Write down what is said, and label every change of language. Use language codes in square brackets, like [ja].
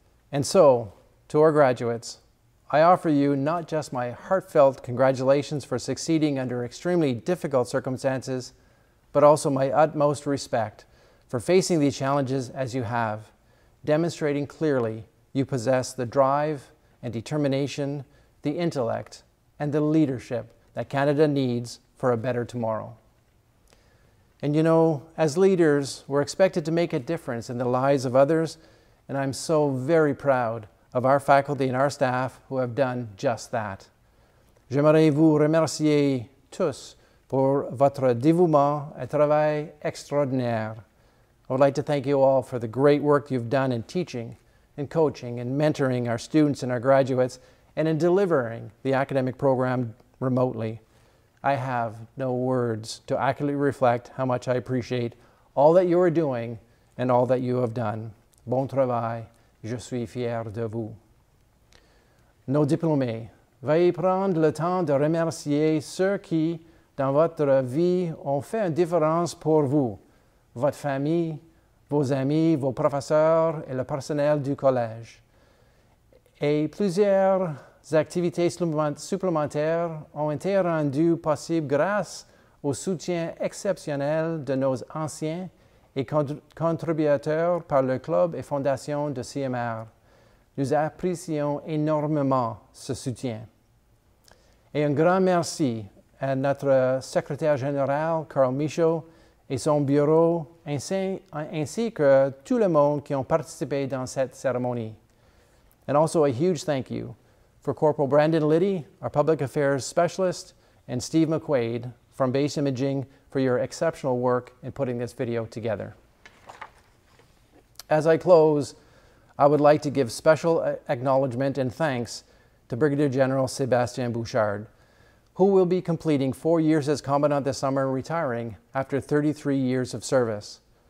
[en] And so, to our graduates, I offer you not just my heartfelt congratulations for succeeding under extremely difficult circumstances, but also my utmost respect for facing these challenges as you have, demonstrating clearly you possess the drive and determination, the intellect, and the leadership that Canada needs for a better tomorrow. And you know, as leaders, we're expected to make a difference in the lives of others, and I'm so very proud of our faculty and our staff who have done just that. [fr] J'aimerais vous remercier tous pour votre dévouement et travail extraordinaire. [en] I would like to thank you all for the great work you've done in teaching, in coaching, and mentoring our students and our graduates, and in delivering the academic program remotely. I have no words to accurately reflect how much I appreciate all that you are doing and all that you have done. [fr] Bon travail. Je suis fier de vous. Nos diplômés, veuillez prendre le temps de remercier ceux qui, dans votre vie, ont fait une différence pour vous, votre famille, vos amis, vos professeurs et le personnel du collège. Et plusieurs activités supplémentaires ont été rendues possibles grâce au soutien exceptionnel de nos anciens et contributeurs par le club et fondation de CMR. Nous apprécions énormément ce soutien. Et un grand merci à notre secrétaire général, Carl Michaud, et son bureau, ainsi que tout le monde qui ont participé dans cette cérémonie. [en] And also a huge thank you for Corporal Brandon Liddy, our public affairs specialist, and Steve McQuaid from Base Imaging for your exceptional work in putting this video together. As I close, I would like to give special acknowledgement and thanks to Brigadier General Sebastian Bouchard, who will be completing 4 years as Commandant this summer and retiring after 33 years of service.